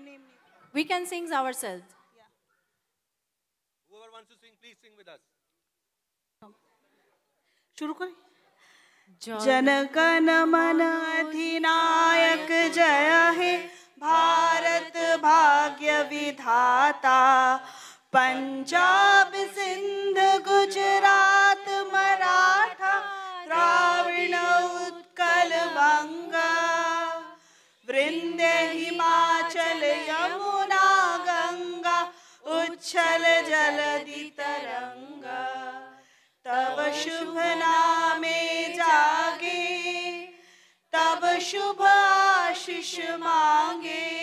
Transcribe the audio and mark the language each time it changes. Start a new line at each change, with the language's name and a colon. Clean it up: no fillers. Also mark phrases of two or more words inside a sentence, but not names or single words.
English: We can sing ourselves. Whoever wants to sing, please sing with us.
Hindi: शुरू करें
Bangla: জনগণ মন অধিনায়ক জয় হে ভারত ভাগ্য বিধাতা পঞ্জাব সিন্ধ গুজরাট মরাঠা দ্রাবিড় উৎকল বঙ্গা বৃন্দে হিমাচল যমুনা গঙ্গা উচ্ছল জলধি তরঙ্গা তব শুভ নামে জাগে তব শুভ আশিস মাঙ্গে